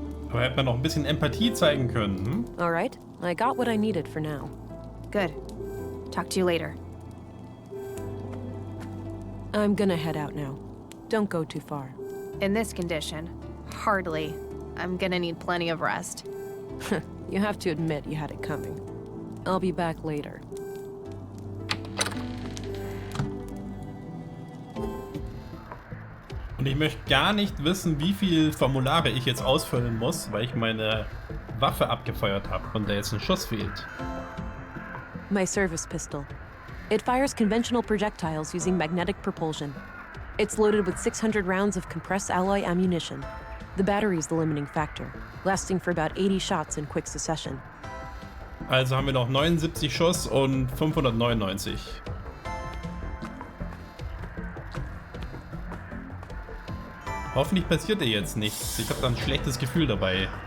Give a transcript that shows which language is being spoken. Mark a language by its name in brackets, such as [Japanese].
[German] Aber hätte man noch ein bisschen Empathie zeigen können. Hm? [English] All right, I got what I needed for now. Good. Talk to you later. I'm gonna head out now. Don't go too far. In this condition, hardly. I'm gonna need plenty of rest. You have to admit you had it coming. I'll be back later. [German] Und ich möchte gar nicht wissen, wie viel Formulare ich jetzt ausfüllen muss, weil ich meine Waffe abgefeuert habe und da jetzt ein Schuss fehlt. [English] My service pistol. It fires conventional projectiles using magnetic propulsion. It's loaded with 600 rounds of compressed alloy ammunition. The battery is the limiting factor, lasting for about 80 shots in quick succession. [German] Also haben wir noch 79 Schuss und 599. Hoffentlich passiert dir jetzt nichts. Ich habe da ein schlechtes Gefühl dabei.